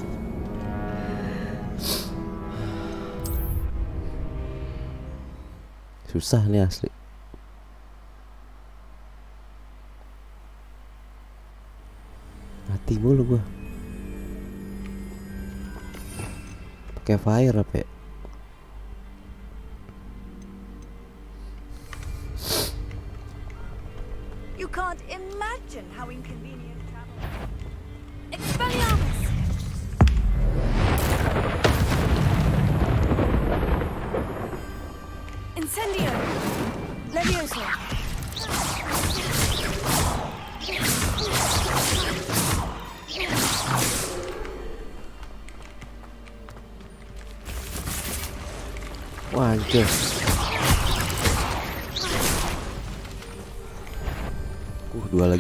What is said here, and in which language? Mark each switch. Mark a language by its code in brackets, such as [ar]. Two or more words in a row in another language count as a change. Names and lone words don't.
[id] Susah nih asli. Mati mulu gua. Pakai fire apa ya? [en] You can't imagine how inconvenient travel. [id] Expelliarmus! Incendio! Levioso! Wah, anjir. Dua lagi.